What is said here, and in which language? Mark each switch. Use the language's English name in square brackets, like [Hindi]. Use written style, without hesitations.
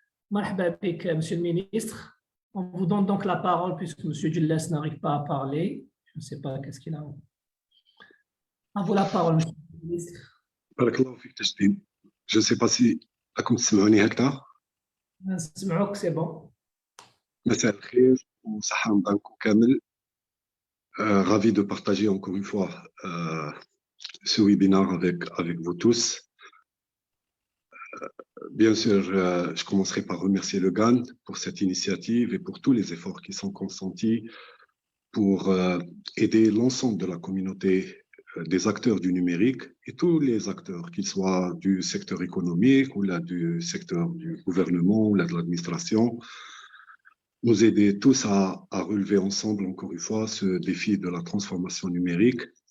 [Arabic] Marhaba bik, [French] Monsieur le ministre. On vous donne donc la parole puisque Monsieur Gilles n'arrive pas à parler. Je ne sais pas qu'est-ce qu'il a. À vous la parole, Monsieur le ministre. [Arabic] بارك الله فيك تسليم. [French] Je ne sais pas si [Arabic] راكم تسمعوني هكذا. نسمعوك سي بون. مساء الخير وصحة رمضانكم كامل. [French] Ravi de partager encore une fois ce webinaire avec vous tous. Bien sûr, je commencerai par remercier le GAN pour cette initiative et pour tous les efforts qui sont consentis pour aider l'ensemble de la communauté des acteurs du numérique et tous les acteurs, qu'ils soient du secteur économique ou là, du secteur du gouvernement ou là, de l'administration, nous aider tous à relever ensemble, encore une fois, ce défi de la transformation numérique.